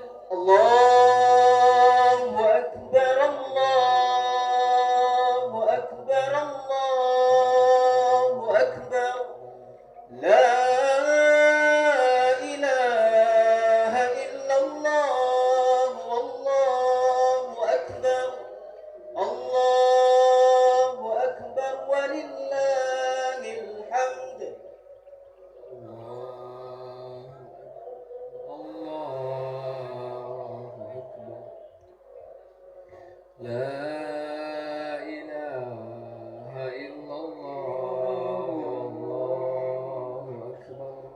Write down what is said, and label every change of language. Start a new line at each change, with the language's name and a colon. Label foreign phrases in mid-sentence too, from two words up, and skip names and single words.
Arabic: الله أكبر الله أكبر الله أكبر. لا إله إلا الله الله أكبر. الله أكبر ولله الحمد. لا إله إلا الله والله أكبر